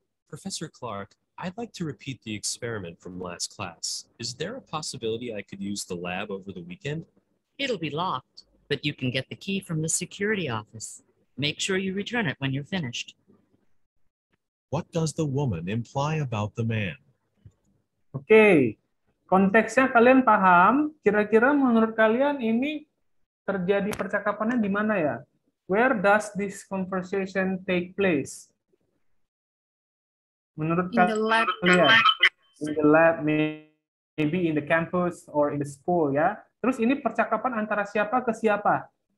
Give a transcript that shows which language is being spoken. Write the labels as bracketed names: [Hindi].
[English] Professor Clark, I'd like to repeat the experiment from last class. Is there a possibility I could use the lab over the weekend? It'll be locked, but you can get the key from the security office. Make sure you return it when you're finished. What does the woman imply about the man? [Indonesian] Oke, konteksnya kalian paham? Kira-kira menurut kalian ini terjadi percakapannya di mana ya? [English] Where does this conversation take place? [Indonesian] Menurut kalian? [English] In the lab, maybe in the campus or in the school ya. [Indonesian] Terus ini percakapan antara siapa ke siapa?